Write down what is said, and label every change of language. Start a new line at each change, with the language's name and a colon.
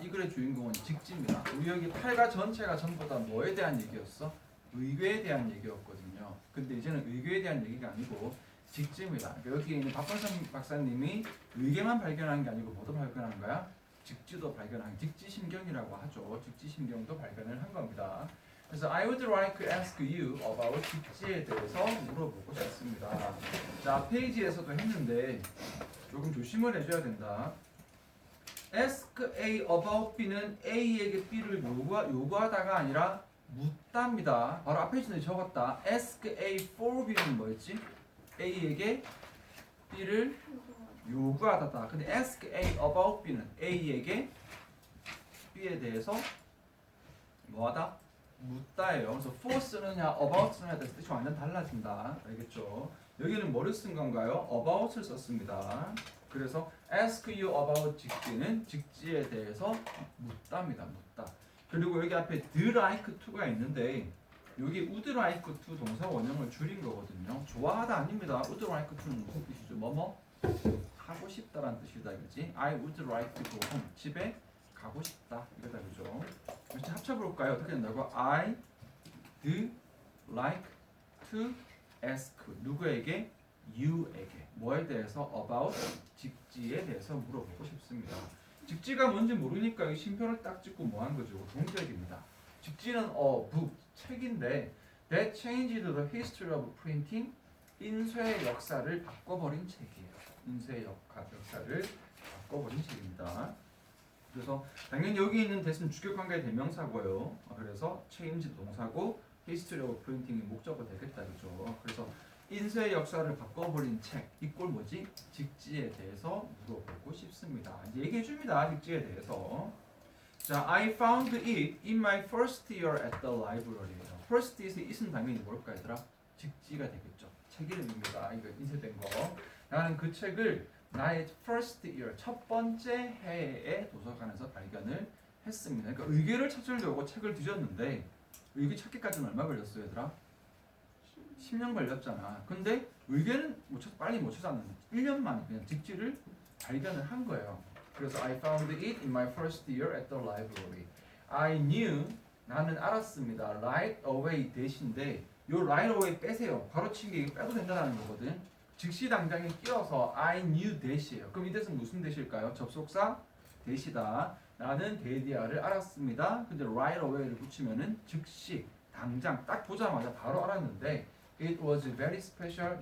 Korean: 이 글의 주인공은 직지입니다. 우리 여기 8가 전체가 전부 다 뭐에 대한 얘기였어? 의궤에 대한 얘기였거든요. 근데 이제는 의궤에 대한 얘기가 아니고 직지입니다. 여기 있는 박건선 박사님이 의궤만 발견한 게 아니고 뭐도 발견한 거야? 직지도 발견한 직지심경이라고 하죠. 직지심경도 발견을 한 겁니다.
English: 그래서 I would like to ask you about
Korean: 직지에 대해서 물어보고 싶습니다. 자, 페이지에서도 했는데 조금 조심을 해줘야 된다.
English: Ask A about B
Korean: 는 A에게 B를 요구하다가 아니라 묻답니다. 바로 앞에 있는 적었다.
English: Ask A for B
Korean: 는 뭐였지? A에게 B를 요구하다. 근데
English: ask A about B
Korean: 는 A에게 B에 대해서 뭐하다? 묻다예요. 그래서 for 쓰느냐 about 쓰느냐에 따라서 뜻이 완전 달라진다. 알겠죠? 여기는 뭐를 쓴 건가요? about을 썼습니다. 그래서
English: ask you about
Korean: 직지는 직지에 대해서 묻답니다. 묻다. 그리고 여기 앞에 the like to가 있는데 여기
English: would like to
Korean: 동사 원형을 줄인 거거든요. 좋아하다 아닙니다.
English: would like to
Korean: 는 무슨 뜻이죠? 뭐뭐? 하고 싶다라는 뜻이다. 그렇지?
English: I would like to go home.
Korean: 집에 가고 싶다. 이거다. 그죠? 그렇지? 합쳐볼까요? 어떻게 된다고?
English: I would like to ask
Korean: 누구에게? you에게. 뭐에 대해서? about 직지에 대해서 물어보고 싶습니다. 직지가 뭔지 모르니까 이 쉼표를 딱 찍고 뭐 한 거죠? 동작입니다. 직지는 book, 책인데
English: that changed the history of printing
Korean: 인쇄의 역사를 바꿔버린 책이에요. 인쇄의 역사를 바꿔버린 책입니다. 그래서 당연히 여기 있는 that은 주격관계의 대명사고요. 그래서 change 동사고 history of printing이 목적어 되겠다. 그죠? 그래서 인쇄 역사를 바꿔버린 책. 이 꼴 뭐지? 직지에 대해서 물어보고 싶습니다. 이제 얘기해 줍니다. 직지에 대해서.
English: 자, I found it in my first year at the library. first year
Korean: 에서 it은 당연히 뭘까 얘들아? 직지가 되겠죠. 책 이름입니다. 이거 인쇄된 거. 나는 그 책을 나의
English: first year,
Korean: 첫 번째 해에 도서관에서 발견을 했습니다. 그러니까 의궤를 찾으려고 책을 뒤졌는데 의궤 찾기까지는 얼마 걸렸어요, 얘들아? 10년 걸렸잖아. 근데 의궤는 빨리 못 찾았는데 1년 만에 그냥 직지를 발견을 한 거예요.
English: 그래서 I found it in my first year at the library. I knew,
Korean: 나는 알았습니다.
English: Right away
Korean: 대신데 요
English: right away
Korean: 빼세요. 바로 치기 빼도 된다는 거거든. 즉시 당장에 끼워서
English: I knew that
Korean: 이에요. 그럼 이 that은 무슨 that일까요? 접속사 that이다. 나는 데디아를 알았습니다. 근데
English: right away
Korean: 를 붙이면은 즉시 당장 딱 보자마자 바로 알았는데
English: it was very special.